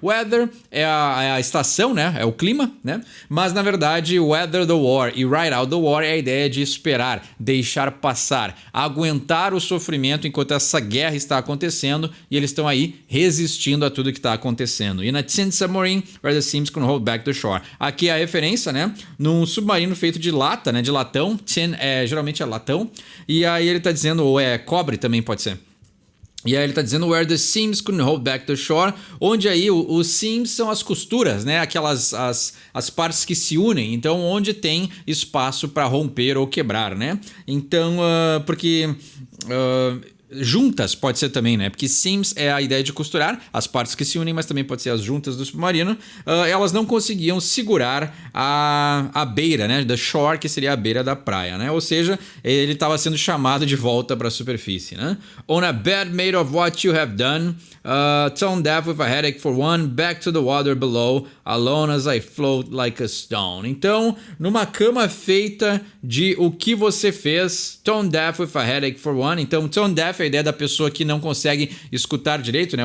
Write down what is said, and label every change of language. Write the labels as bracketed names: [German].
[Portuguese] Weather é a estação, né? É o clima, né? Mas na verdade, [English] weather the war [Portuguese] e [English] ride out the war [Portuguese] é a ideia de esperar, deixar passar, aguentar o sofrimento enquanto essa guerra está acontecendo e eles estão aí resistindo a tudo que está acontecendo. [English] In a tin submarine where the seams can hold back the shore. [Portuguese] Aqui é a referência, né? Num submarino feito de lata, né? De latão. Tin geralmente é latão. E aí ele está dizendo, ou é cobre também pode ser. E aí ele está dizendo [English] where the seams couldn't hold back the shore, [Portuguese] onde aí os seams são as costuras, né? Aquelas as partes que se unem, então onde tem espaço para romper ou quebrar, né? Então, porque juntas pode ser também, né? Porque seams é a ideia de costurar as partes que se unem, mas também pode ser as juntas do submarino. Elas não conseguiam segurar a beira, né? The shore, que seria a beira da praia, né? Ou seja, ele estava sendo chamado de volta para a superfície, né? [English] On a bed made of what you have done, tone deaf with a headache for one, back to the water below, alone as I float like a stone. [Portuguese] Então, numa cama feita de o que você fez, [English] tone deaf with a headache for one. [Portuguese] Então, tone deaf é a ideia da pessoa que não consegue escutar direito, né?